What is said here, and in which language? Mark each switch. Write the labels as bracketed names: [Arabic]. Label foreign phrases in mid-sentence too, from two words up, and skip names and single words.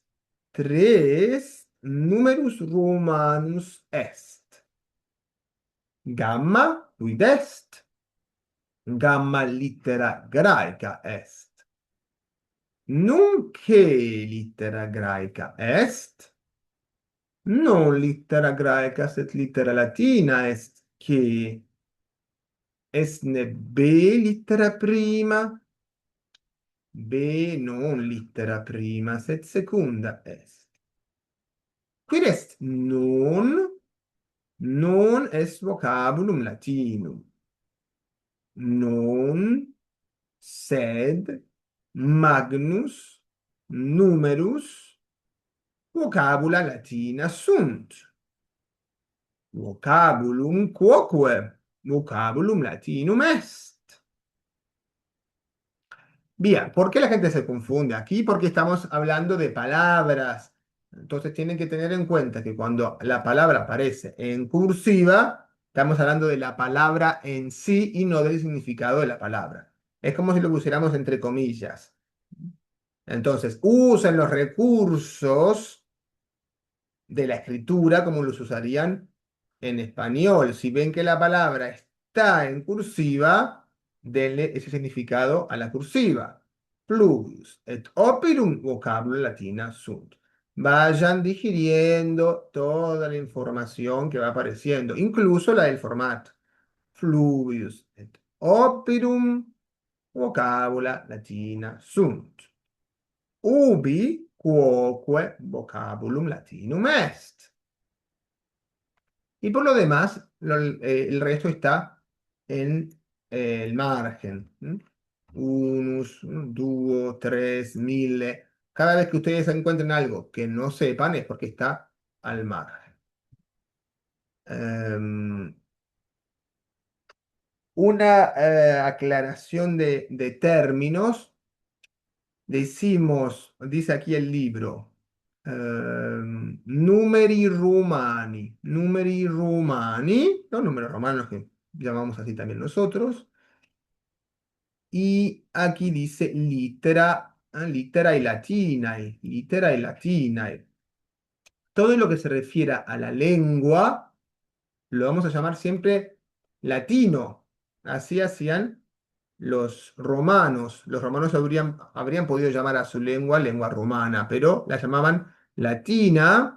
[Latin] 3 numerus Romanus est. Gamma, quid est? Gamma littera graeca est. Nunc littera graeca est? Non littera graeca, sed littera latina est, che est ne B littera prima? B non littera prima, sed secunda est. Quid est non? Non est vocabulum latinum. Non, sed, magnus, numerus, vocabula latina sunt. Vocabulum quoque, vocabulum latinum est. [Spanish] Bien, ¿por qué la gente se confunde aquí? Porque estamos hablando de palabras. Entonces tienen que tener en cuenta que cuando la palabra aparece en cursiva, estamos hablando de la palabra en sí y no del significado de la palabra. Es como si lo pusiéramos entre comillas. Entonces, usen los recursos de la escritura como los usarían en español. Si ven que la palabra está en cursiva, denle ese significado a la cursiva. [Latin] Pluvius et operum vocabula latina sunt. [Spanish] Vayan digiriendo toda la información que va apareciendo, incluso la del formato. [Latin] Fluvius et operum vocabula latina sunt. Ubi quoque vocabulum latinum est. [Spanish] Y por lo demás, el resto está en el margen. [Latin] Unus, duo, tres, mille. [Spanish] Cada vez que ustedes encuentren algo que no sepan es porque está al margen. Una aclaración de términos. Decimos, dice aquí el libro, [Latin] numeri romani, [Spanish] los números romanos que llamamos así también nosotros. Y aquí dice [Latin] literae latinae. [Spanish] Todo lo que se refiera a la lengua lo vamos a llamar siempre latino. Así hacían los romanos. Los romanos habrían podido llamar a su lengua romana, pero la llamaban latina.